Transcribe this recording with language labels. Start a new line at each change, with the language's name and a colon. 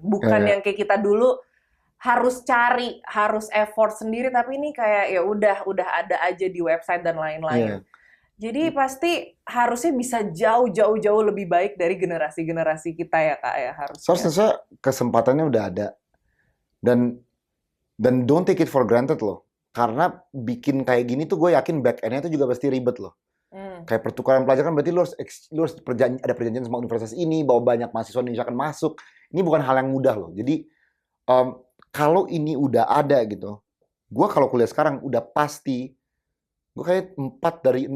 Indonesian: Bukan yang kayak kita dulu harus cari, harus effort sendiri, tapi ini kayak ya udah ada aja di website dan lain-lain. Jadi pasti harusnya bisa jauh lebih baik dari generasi-generasi kita ya Kak ya, harusnya. Harusnya kesempatannya udah ada.
English: Dan don't take it for granted loh.
Indonesian: Karena bikin kayak gini tuh gue yakin back end-nya tuh juga pasti ribet loh. Kayak pertukaran pelajar kan berarti lu harus ada perjanjian sama universitas ini bahwa banyak mahasiswa Indonesia akan masuk. Ini bukan hal yang mudah loh. Jadi kalau ini udah ada gitu, gue kalau kuliah sekarang udah pasti gue kayak 4 dari 6.